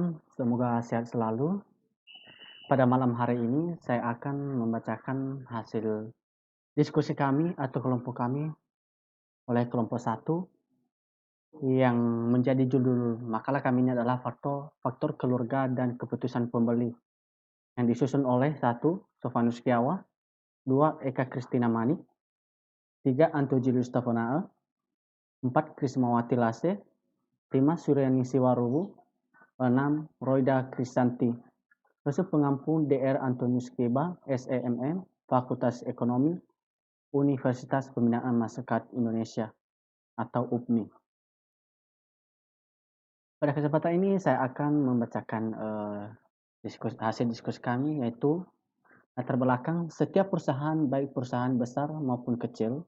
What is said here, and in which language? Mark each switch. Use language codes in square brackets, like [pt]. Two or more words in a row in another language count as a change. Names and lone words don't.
[id] Semoga sehat selalu. Pada malam hari ini, saya akan membacakan hasil diskusi kami atau kelompok kami oleh kelompok satu yang menjadi judul makalah kami ini adalah faktor keluarga dan keputusan pembeli yang disusun oleh satu Sofyanus Kiawa, dua Eka Kristina Manik, tiga Anto Julius Tafonae, empat Krismawati Lase, lima Suryani Siwarubu, enam Roida Krisanti. Masuk pengampu Dr. Antonius Keba, SEMM, Fakultas Ekonomi, Universitas Pembinaan Masyarakat Indonesia atau UPMI. Pada kesempatan ini saya akan membacakan hasil diskusi kami, yaitu latar belakang setiap perusahaan, baik perusahaan besar maupun kecil.